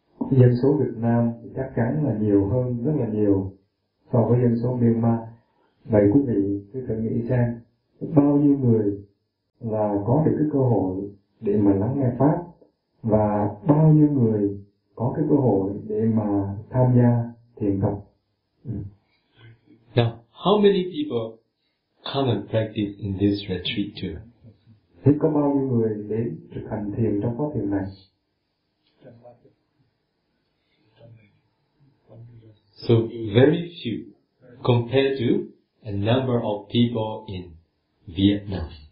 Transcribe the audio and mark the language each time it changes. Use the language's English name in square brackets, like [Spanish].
[Vietnamese] Dân số Việt Nam chắc chắn là nhiều hơn rất là nhiều so với dân số Myanmar. Vậy quý vị cứ cần nghĩ xem bao nhiêu người là có được cái cơ hội để mà lắng nghe pháp và bao nhiêu người có cái cơ hội để mà tham gia thiền tập. [English] Now, how many people come and practice in this retreat too? [Vietnamese] Thì có bao nhiêu người đến thực hành thiền trong khóa thiền này? [English] So very few compared to a number of people in Vietnam.